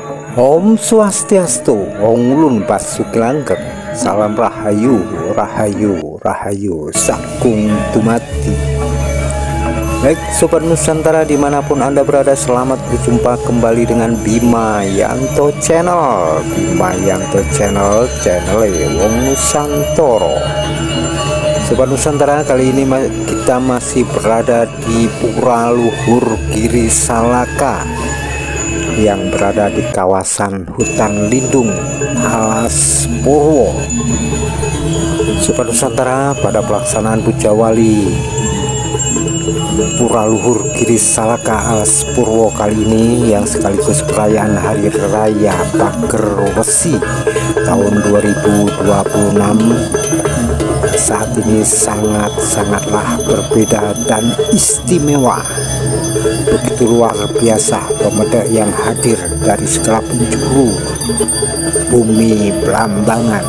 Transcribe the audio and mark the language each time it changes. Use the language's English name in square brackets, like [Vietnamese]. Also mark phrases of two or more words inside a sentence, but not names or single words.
[Balinese] Om Swastiastu, [Osing] Om Ulun Basuki Langgeng, [Indonesian] salam rahayu, rahayu, rahayu, sakung tumati. Baik Sobat Nusantara dimanapun Anda berada, selamat berjumpa kembali dengan Bima Yanto Channel. Bima Yanto Channel, channel Wong Nusantara. Sobat Nusantara, kali ini kita masih berada di Pura Luhur Giri Salaka yang berada di kawasan hutan lindung Alas Purwo. Sobat Nusantara, pada pelaksanaan Puja Wali Pura Luhur Giri Salaka Alas Purwo kali ini, yang sekaligus perayaan Hari Raya Pager Wesi tahun 2026, saat ini sangatlah berbeda dan istimewa. Begitu luar biasa pemuda yang hadir dari segala penjuru bumi Belambangan.